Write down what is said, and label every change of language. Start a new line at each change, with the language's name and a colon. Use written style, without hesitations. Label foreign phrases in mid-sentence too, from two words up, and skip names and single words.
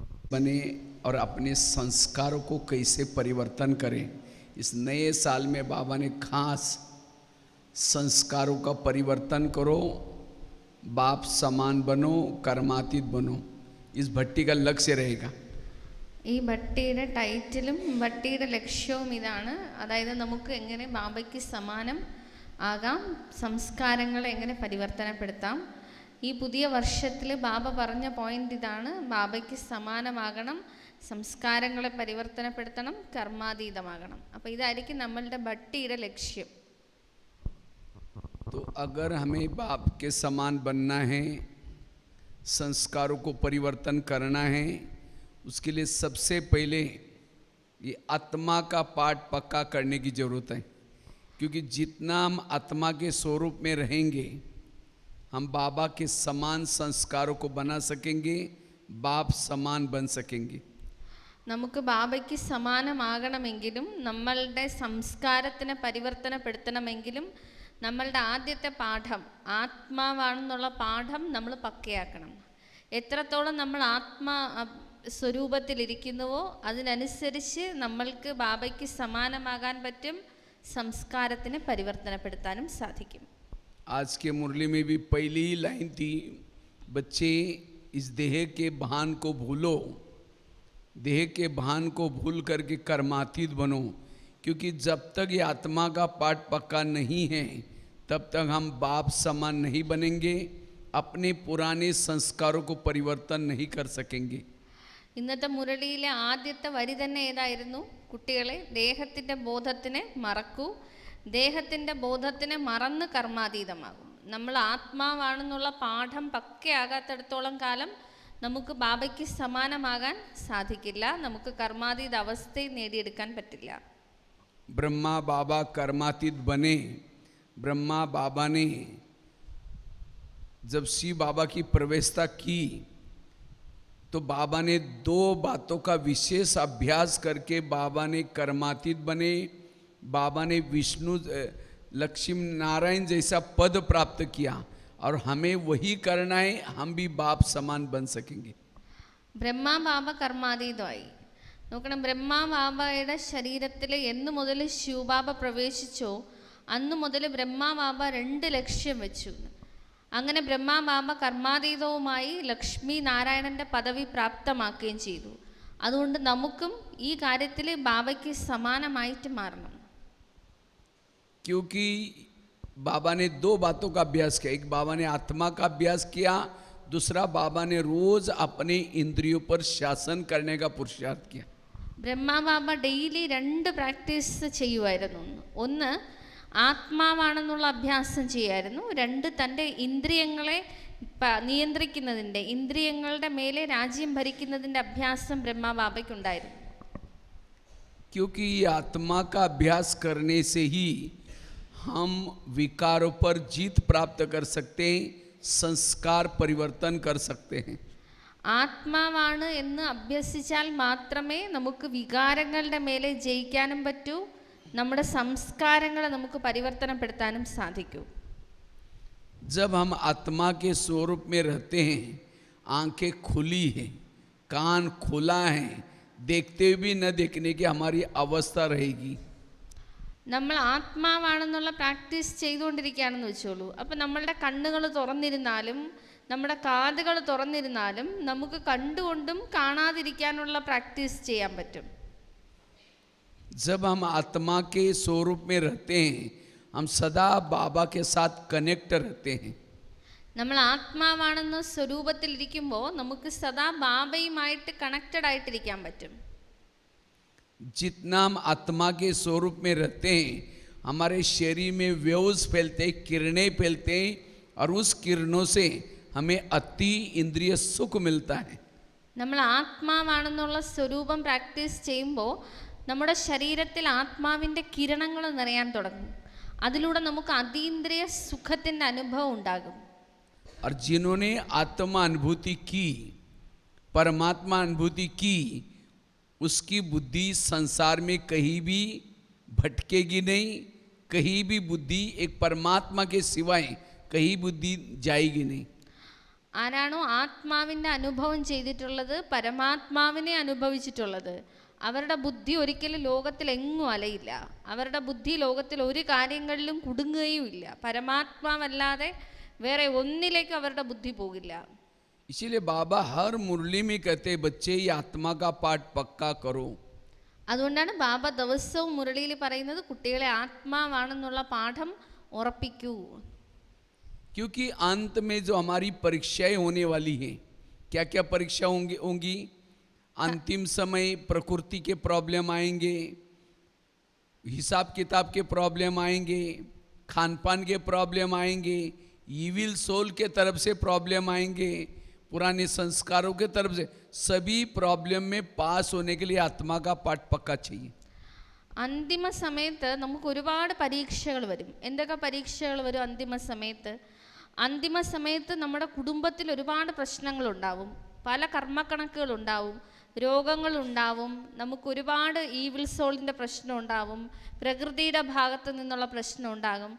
Hindi: बने और अपने संस्कारों को कैसे परिवर्तन करें। इस नए साल में बाबा ने खास संस्कारों का परिवर्तन करो, बाप समान बनो, कर्मातीत बनो, इस भट्टी का लक्ष्य रहेगा।
Malayalam: ഈ ഭട്ടിയുടെ ടൈറ്റിലും ഭട്ടിയുടെ ലക്ഷ്യവും ഇതാണ്. അതായത് നമുക്ക് എങ്ങനെ ബാബയ്ക്ക് സമാനം ആകാം, സംസ്കാരങ്ങളെ എങ്ങനെ പരിവർത്തനപ്പെടുത്താം. ഈ പുതിയ വർഷത്തിൽ ബാബ പറഞ്ഞ പോയിന്റ് ഇതാണ്: ബാബയ്ക്ക് സമാനമാകണം, സംസ്കാരങ്ങളെ പരിവർത്തനപ്പെടുത്തണം, കർമാതീതമാകണം. അപ്പോൾ ഇതായിരിക്കും നമ്മളുടെ ഭട്ടിയുടെ ലക്ഷ്യം.
Hindi: तो अगर हमें बाप के समान बनना है, संस्कारों को परिवर्तन करना है, उसके लिए सबसे पहले ये आत्मा का पाठ पक्का करने की ज़रूरत है। क्योंकि जितना हम आत्मा के स्वरूप में रहेंगे, हम बाबा के समान संस्कारों को बना सकेंगे, बाप समान बन सकेंगे.
Malayalam: നമുക്ക് ബാബയ്ക്ക് സമാനമാകണമെങ്കിലും നമ്മളുടെ സംസ്കാരത്തിനെ പരിവർത്തനപ്പെടുത്തണമെങ്കിലും നമ്മളുടെ ആദ്യത്തെ പാഠം ആത്മാവാണെന്നുള്ള പാഠം നമ്മൾ പക്കയാക്കണം. എത്രത്തോളം നമ്മൾ ആത്മാ സ്വരൂപത്തിലിരിക്കുന്നുവോ അതിനനുസരിച്ച് നമ്മൾക്ക് ബാബയ്ക്ക് സമാനമാകാൻ പറ്റും, സംസ്കാരത്തിനെ പരിവർത്തനപ്പെടുത്താനും സാധിക്കും.
Hindi: आज के मुरली में भी पहली ही लाइन थी, बच्चे इस देह के भान को भूलो, देह के भान को भूल करके कर्मातीत बनो. क्योंकि जब तक ये आत्मा का पाठ पक्का नहीं है तब तक हम बाप समान नहीं बनेंगे, अपने पुराने संस्कारों को परिवर्तन नहीं कर सकेंगे.
Malayalam: ഇന്നത്തെ മുരളിയിലെ ആദ്യത്തെ വരി തന്നെ ഏതായിരുന്നു? കുട്ടികളെ, ദേഹത്തിൻ്റെ ബോധത്തിനെ മറക്കൂ, ദേഹത്തിൻ്റെ ബോധത്തിനെ മറന്ന് കർമാതീതമാകും. നമ്മൾ ആത്മാവാണെന്നുള്ള പാഠം പക്കയാകാത്തിടത്തോളം കാലം നമുക്ക് ബാബയ്ക്ക് സമാനമാകാൻ സാധിക്കില്ല, നമുക്ക് കർമാതീത അവസ്ഥയെ നേടിയെടുക്കാൻ പറ്റില്ല.
Hindi: ब्रह्मा बाबा कर्मातीत बने. ब्रह्मा बाबा ने जब शिव बाबा की प्रवेशता की तो बाबा ने दो बातों का विशेष अभ्यास करके बाबा ने कर्मातीत बने. बाबा ने विष्णु लक्ष्मी नारायण जैसा पद प्राप्त किया और हमें वही करना है, हम भी बाप समान बन सकेंगे.
Malayalam: ബ്രഹ്മാ ബാബ കർമാതീതമായി. നോക്കണം, ബ്രഹ്മാ ബാബയുടെ ശരീരത്തിൽ എന്ന് മുതൽ ശിവബാബ പ്രവേശിച്ചോ അന്ന് മുതൽ ബ്രഹ്മാ ബാബ 2 ലക്ഷ്യം വെച്ചു. അങ്ങനെ ബ്രഹ്മാ ബാബ കർമാതീതവുമായി ലക്ഷ്മി നാരായണൻ്റെ പദവി പ്രാപ്തമാക്കുകയും ചെയ്തു. അതുകൊണ്ട് നമുക്കും ഈ കാര്യത്തിൽ ബാബയ്ക്ക് സമാനമായിട്ട് മാറണം.
Hindi: क्योंकि बाबा ने 2 बातों का अभ्यास किया. एक बाबा ने आत्मा का अभ्यास किया, दूसरा बाबा ने रोज अपने इंद्रियों पर शासन करने का पुरुषार्थ किया.
Malayalam: ബ്രഹ്മാ ബാബ
English: daily 2 practice
Malayalam: ചെയ്യുമായിരുന്നു. ഒന്ന് ആത്മാവാണെന്നുള്ള അഭ്യാസം ചെയ്യായിരുന്നു, 2 തൻ്റെ ഇന്ദ്രിയങ്ങളെ നിയന്ത്രിക്കുന്നതിൻ്റെ, ഇന്ദ്രിയങ്ങളുടെ മേലെ രാജ്യം ഭരിക്കുന്നതിൻ്റെ അഭ്യാസം ബ്രഹ്മാ ബാബയ്ക്കുണ്ടായിരുന്നു.
Hindi: क्योंकि आत्मा का अभ्यास करने से ही हम विकारों पर जीत प्राप्त कर सकते हैं, संस्कार परिवर्तन कर सकते हैं.
Malayalam: ആത്മാവാണ് എന്ന് അഭ്യസിച്ചാൽ മാത്രമേ നമുക്ക് വികാരങ്ങളുടെ മേലെ ജയിക്കാനും പറ്റൂ, നമ്മുടെ സംസ്കാരങ്ങളെ നമുക്ക് പരിവർത്തനപ്പെടുത്താനും സാധിക്കൂ.
Hindi: जब हम आत्मा के स्वरूप में रहते हैं, आंखें खुली हैं, कान खुला है, देखते भी न देखने की हमारी अवस्था रहेगी.
Malayalam: നമ്മൾ ആത്മാവാണെന്നുള്ള പ്രാക്ടീസ് ചെയ്തുകൊണ്ടിരിക്കുകയാണെന്ന് വെച്ചോളൂ. അപ്പം നമ്മളുടെ കണ്ണുകൾ തുറന്നിരുന്നാലും നമ്മുടെ കാതുകൾ തുറന്നിരുന്നാലും നമുക്ക് കണ്ടുകൊണ്ടും കാണാതിരിക്കാനുള്ള പ്രാക്ടീസ് ചെയ്യാൻ പറ്റും.
Hindi: जब हम आत्मा के स्वरूप में रहते हैं, हम सदा बाबा के साथ कनेक्ट रहते हैं.
Malayalam: നമ്മൾ ആത്മാവാണെന്ന സ്വരൂപത്തിലിരിക്കുമ്പോൾ നമുക്ക് സദാ ബാബയുമായിട്ട് കണക്റ്റഡ് ആയിട്ടിരിക്കാൻ പറ്റും.
Hindi: जितना हम आत्मा के स्वरूप में रहते हैं, हमारे शरीर में वेव्स फैलते, किरणें फैलते हैं और उस किरणों से हमें अति इंद्रिय सुख मिलता है.
Malayalam: നമ്മൾ ആത്മാവാണെന്നുള്ള സ്വരൂപം പ്രാക്ടീസ് ചെയ്യുമ്പോൾ നമ്മുടെ ശരീരത്തിൽ ആത്മാവിൻ്റെ കിരണങ്ങൾ നിറയാൻ തുടങ്ങും. അതിലൂടെ നമുക്ക് അതീന്ദ്രിയ സുഖത്തിൻ്റെ അനുഭവം ഉണ്ടാകും.
Hindi: और जिन्होंने आत्मा अनुभूति की, परमात्मा अनुभूति की, उसकी बुद्धि संसार में कहीं भी भटकेगी नहीं, कहीं भी बुद्धि एक परमात्मा के सिवाय कहीं बुद्धि जाएगी नहीं.
Malayalam: ആരാണോ ആത്മാവിൻ്റെ അനുഭവം ചെയ്തിട്ടുള്ളത്, പരമാത്മാവിനെ അനുഭവിച്ചിട്ടുള്ളത്, അവരുടെ ബുദ്ധി ഒരിക്കലും ലോകത്തിൽ എങ്ങും അലയില്ല. അവരുടെ ബുദ്ധി ലോകത്തിൽ ഒരു കാര്യങ്ങളിലും കുടുങ്ങുകയും ഇല്ല. പരമാത്മാവല്ലാതെ വേറെ ഒന്നിലേക്കും അവരുടെ ബുദ്ധി പോകില്ല.
Hindi: इसीलिए बाबा हर मुरली में कहते बच्चे ये आत्मा का पाठ पक्का करो.
Malayalam: അതുകൊണ്ടാണ് ബാബ ദിവസവും മുരളിയിൽ പറയുന്നത് കുട്ടികളെ ആത്മാവാണെന്നുള്ള പാഠം ഉറപ്പിക്കൂ.
Hindi: क्योंकि अंत में जो हमारी परीक्षाएं होने वाली हैं, क्या क्या परीक्षा होंगी? अंतिम समय प्रकृति के प्रॉब्लम आएंगे, हिसाब किताब के प्रॉब्लम आएंगे, खान पान के प्रॉब्लम आएंगे,
English: evil soul
Hindi: के तरफ से प्रॉब्लम आएंगे, पुराने संस्कारों के तरफ से. सभी प्रॉब्लम में पास होने के लिए आत्मा का पाठ पक्का चाहिए.
Malayalam: അന്തിമ സമയത്ത് നമുക്ക് ഒരുപാട് പരീക്ഷകൾ വരും. എന്തൊക്കെ പരീക്ഷകൾ വരും അന്തിമ സമയത്ത്? അന്തിമ സമയത്ത് നമ്മുടെ കുടുംബത്തിൽ ഒരുപാട് പ്രശ്നങ്ങളുണ്ടാവും, പല കർമ്മക്കണക്കുകളുണ്ടാവും, രോഗങ്ങളുണ്ടാവും, നമുക്ക് ഒരുപാട്
English: evil soul's
Malayalam: പ്രശ്നം ഉണ്ടാവും, പ്രകൃതിയുടെ ഭാഗത്ത് നിന്നുള്ള പ്രശ്നം ഉണ്ടാകും.